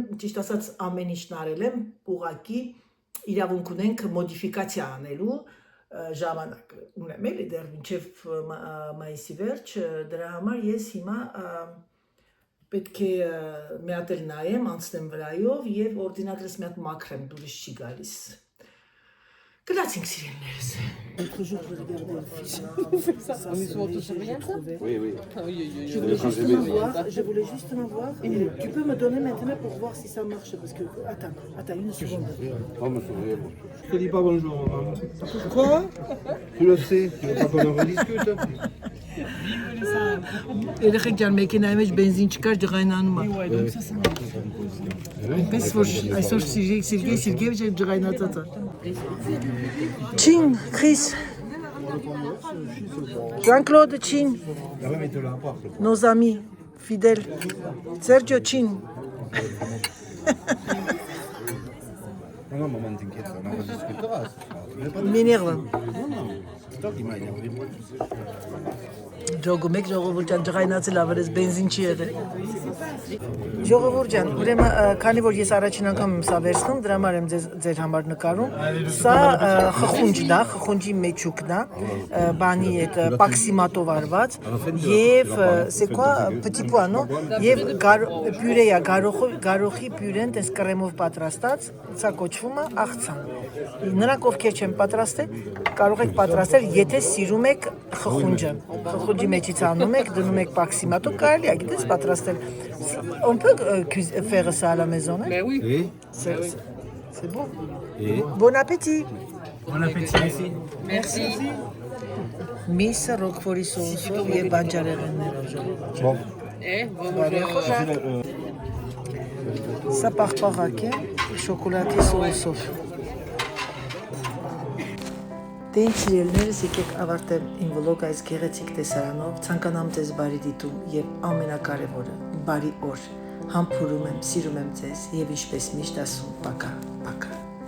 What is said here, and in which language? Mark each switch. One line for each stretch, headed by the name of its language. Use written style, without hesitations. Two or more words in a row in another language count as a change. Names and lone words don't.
Armenian: ճիշտ ասած ամեն ինչ նարել եմ, ուղղակի իրավունք ունենք մոդիֆիկացիա անելու ժամանակ ունեմ էլի դեռ մինչև մայիսի վերջ, դրա համար ես հիմա պետք է մի հատ էլ նայեմ, anցնեմ վրայով եւ օրդինատորից մի հատ մաքրեմ, դուրս չի գալիս։ Գնացինք սիրելիներս։
French: Je voulais justement voir. Tu peux me donner maintenant pour voir si ça marche parce que attends une seconde. Je te dis pas bonjour. Quoi? Tu le sais, tu veux pas qu'on en rediscute?
Armenian: Երեխեք ջան, մեքենայի մեջ բենզին չկար, ջղայնանում է։ Այնպես որ այսօր Սերգեյ Սերգեյեvichը ջղայնացած է։ Չին,
French: Chris. Jean-Claude Chin. Nos amis fidèles. Sergio Chin. Non, maman, t'inquiète, on en rediscutera. Il m'énerve. Non, c'est toi qui m'as énervé, moi, tu sais.
Armenian: Ժողովուրդ մեկ ժողովուրդ ջան ջղայնացել ավերես բենզին չի եղել։ Ժողովուրդ ջան, ուրեմն քանի որ ես առաջին անգամ եմ սա վերցնում, դրա համար եմ ձեր համար նկարում։ Սա խխունջն է, խխունջի մեջուկն է, բանի այդ պաքսիմատով արված եւ
French: c'est quoi petit pois, non?
Armenian: Եվ պյուրե է, գարոխի պյուրեն տես կրեմով պատրաստած, սա կոչվում է աղցան։ Նրանք ովքեր չեն պատրաստել, կարող եք պատրաստել, եթե սիրում եք խխունջը։ Խխունջի մեջից անում եք, դնում եք պաքսիմատով, կարելի է, գիտես, պատրաստել։
French: On peut faire ça à la maison, hein? Oui. Et C'est bon. Et Bon appétit. Bon appétit ici. Merci.
Armenian: Միսը ռոկֆորի սոուսով եւ բանջարեղեններով ժողովուրդ։
French: bon. Bonjour.
Armenian: Սա պաղպաղակ է շոկոլադի սոուսով։ Դե ինչ սիրելիներս, եկեք ավարտեմ իմ վլոգը այս գեղեցիկ տեսարանով, ցանկանամ ձեզ բարի դիտում եւ ամենակարևորը՝ բարի օր։ Համբուրում եմ, սիրում եմ ձեզ եւ ինչպես միշտ ասում,
Russian: пока, пока։